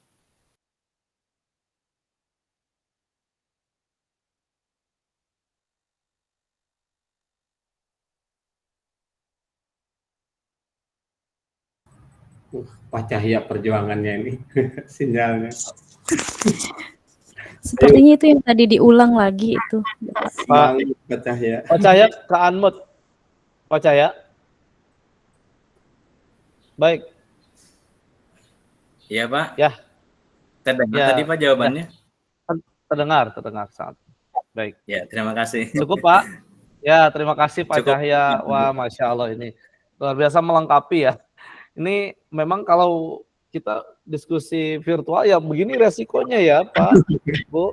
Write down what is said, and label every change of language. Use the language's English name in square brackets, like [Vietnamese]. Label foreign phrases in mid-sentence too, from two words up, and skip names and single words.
[Indonesian] Pak Cahya perjuangannya ini sinyalnya. Sepertinya itu yang tadi diulang lagi itu. Pak Cahya. Pak Cahya ke unmute. Pak Cahya. Baik. Iya Pak. Ya. Terdengar Ya, tadi Pak jawabannya? ya. Terdengar sangat. Baik. Ya, terima kasih. Cukup Pak. Ya, terima kasih Pak Cukup. Cahya. Wah, [Arabic] ما شاء الله [Indonesian] ini luar biasa melengkapi ya. Ini memang kalau kita diskusi virtual ya begini resikonya ya Pak, Bu.